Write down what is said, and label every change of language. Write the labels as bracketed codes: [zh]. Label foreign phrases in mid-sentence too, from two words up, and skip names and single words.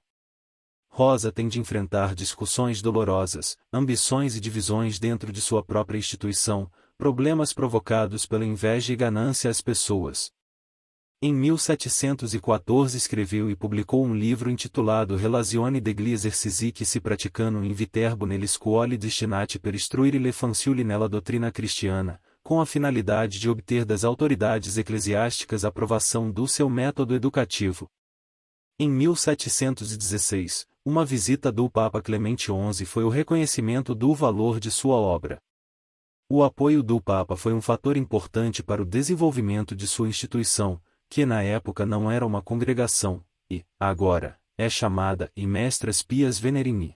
[pt] Rosa tem de enfrentar discussões dolorosas, ambições e divisões dentro de sua própria instituição, problemas provocados pela inveja e ganância às pessoas. Em 1714 escreveu e publicou um livro intitulado Relazioni degli esercizi che si praticano in Viterbo nelle scuole destinati per istruire le fanciulle nella dottrina cristiana, com a finalidade de obter das autoridades eclesiásticas a aprovação do seu método educativo. Em 1716, uma visita do Papa Clemente XI foi o reconhecimento do valor de sua obra. O apoio do Papa foi um fator importante para o desenvolvimento de sua instituição, que na época não era uma congregação, e, agora, é chamada e Mestras Pias Venerini.